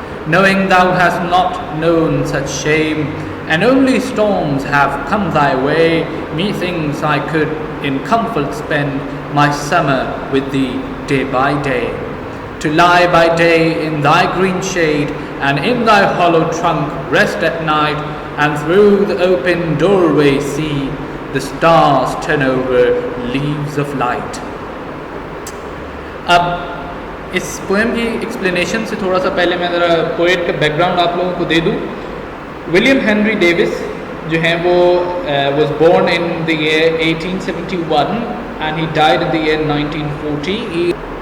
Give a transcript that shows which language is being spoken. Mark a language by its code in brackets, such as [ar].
[en] Knowing thou hast not known such shame, and only storms have come thy way, methinks I could in comfort spend my summer with thee day by day. To lie by day in thy green shade, and in thy hollow trunk rest at night, and through the open doorway see the stars turn over leaves of light. [hi] अब इस poem की explanation से थोड़ा सा पहले मैं ज़रा poet का बैकग्राउंड आप लोगों को दे दूँ. [en] William Henry Davis [hi] जो हैं वो [en] was born in the year 1871 and he died in the year 1940.